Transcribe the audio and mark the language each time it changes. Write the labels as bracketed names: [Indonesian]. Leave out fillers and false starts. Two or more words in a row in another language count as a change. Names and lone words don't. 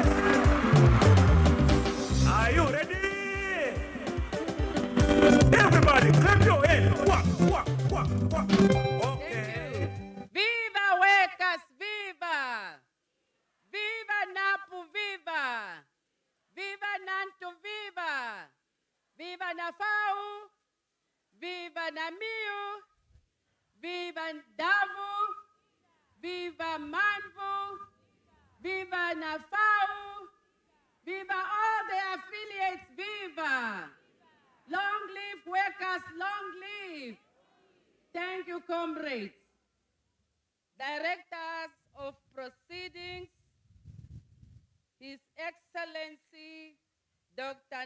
[English] Are you ready? Everybody, clap your hands. Walk, walk, walk, walk. Okay. Viva workers, viva! Viva Napu, viva! Viva Nantu, viva! Viva Nafau! Viva Namiu! Viva Davu! Viva Manvu! Viva Nafau! Viva all the affiliates, viva! Long live workers, long live! Thank you, comrades. Directors of proceedings, His Excellency Dr.